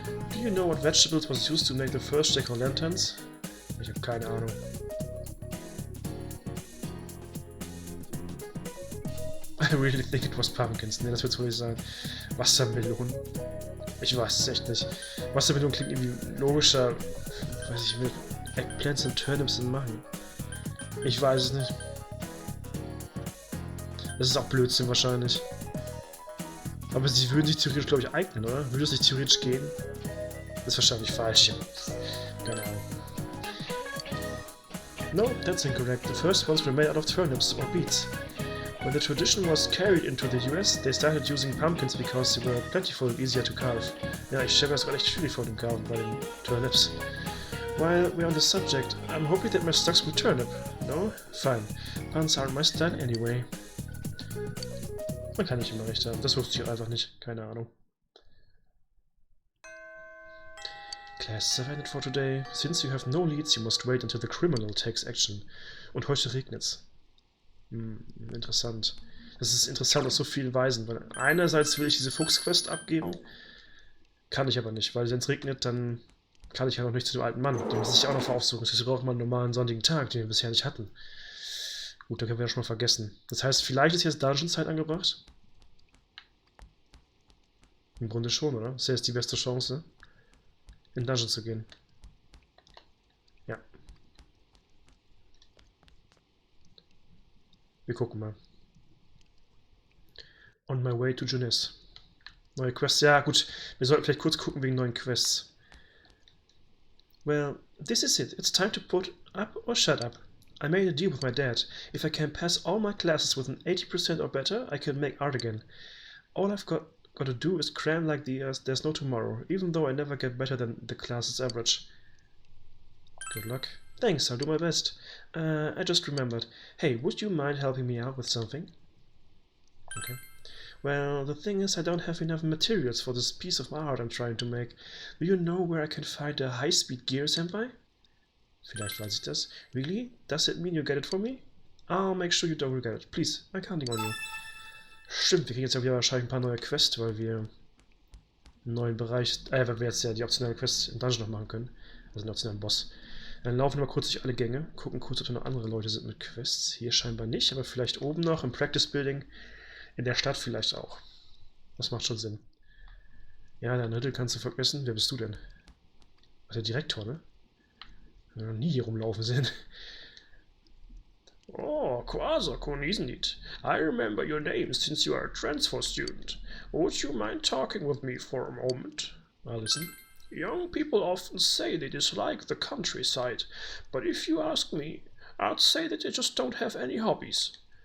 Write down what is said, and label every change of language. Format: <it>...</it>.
<en>Do you know what vegetables was used to make the first jack-o'-lanterns?</en> <de>Ich habe keine Ahnung.</de> <en>I really think it was pumpkins.</en> <de>Ne, das wird's wohl nicht sein. Wassermelonen. Ich weiß es echt nicht. Wassermelonen klingt irgendwie logischer. Weiß ich, mit Eggplants und Turnips machen. Ich weiß es nicht. Das ist auch Blödsinn wahrscheinlich. Aber sie würden sich theoretisch, glaube ich, eignen, oder? Würde es nicht theoretisch gehen? Das ist wahrscheinlich falsch. Ja. Keine Ahnung.</de> <en>No, that's incorrect. The first ones were made out of turnips or beets. When the tradition was carried into the US, they started using pumpkins because they were plentiful and easier to carve.</en> <de>Ja, ich stelle mir das gar nicht schwierig vor dem Carven bei den Turnips.</de> <en>While we're on the subject, I'm hoping that my stocks will turn up. No? Fine. Puns aren't my style anyway.</en> <de>Man kann nicht immer recht haben. Das wusste ich einfach nicht. Keine Ahnung.</de> <en>Classes have ended for today. Since you have no leads, you must wait until the criminal takes action.</en> <de>Und heute regnet's. Interessant. Das ist interessant auf so vielen Weisen, weil einerseits will ich diese Fuchsquest abgeben, kann ich aber nicht, weil wenn es regnet, dann kann ich ja noch nicht zu dem alten Mann. Den muss ich auch noch aufsuchen. Das braucht man einen normalen sonnigen Tag, den wir bisher nicht hatten. Gut, da können wir ja schon mal vergessen. Das heißt, vielleicht ist jetzt Dungeon-Zeit angebracht? Im Grunde schon, oder? Das ist jetzt die beste Chance, in Dungeon zu gehen. Ja. Wir gucken mal.</de> <en>On my way to Junes.</en> <de>Neue Quests. Ja, gut. Wir sollten vielleicht kurz gucken wegen neuen Quests.</de> <en>Well, this is it. It's time to put up or shut up. I made a deal with my dad. If I can pass all my classes with an 80% or better, I can make art again. All I've got to do is cram like there's no tomorrow, even though I never get better than the class's average. Good luck. Thanks, I'll do my best. I just remembered. Hey, would you mind helping me out with something? Okay. Well, the thing is, I don't have enough materials for this piece of art I'm trying to make. Do you know where I can find a high-speed gear, Senpai?</en> <de>Vielleicht weiß ich das.</de> <en>Really? Does it mean you get it for me? I'll make sure you don't regret it. Please, I'm counting on you.</en> <de>Stimmt, wir kriegen jetzt ja wieder wahrscheinlich ein paar neue Quests, weil wir einen neuen Bereich, weil wir jetzt ja die optionalen Quests im Dungeon noch machen können. Also den optionalen Boss. Dann laufen wir mal kurz durch alle Gänge, gucken kurz, ob da noch andere Leute sind mit Quests. Hier scheinbar nicht, aber vielleicht oben noch im Practice Building. In der Stadt vielleicht auch. Das macht schon Sinn. Ja, dein Riddle kannst du vergessen. Wer bist du denn? Ach, der Direktor, ne? Wir haben noch nie hier rumlaufen sehen.</de> <en>Oh, Kwasakun, isn't it? I remember your name since you are a transfer student. Would you mind talking with me for a moment? I'll listen. Young people often say they dislike the countryside, but if you ask me, I'd say that they just don't have any hobbies.</en>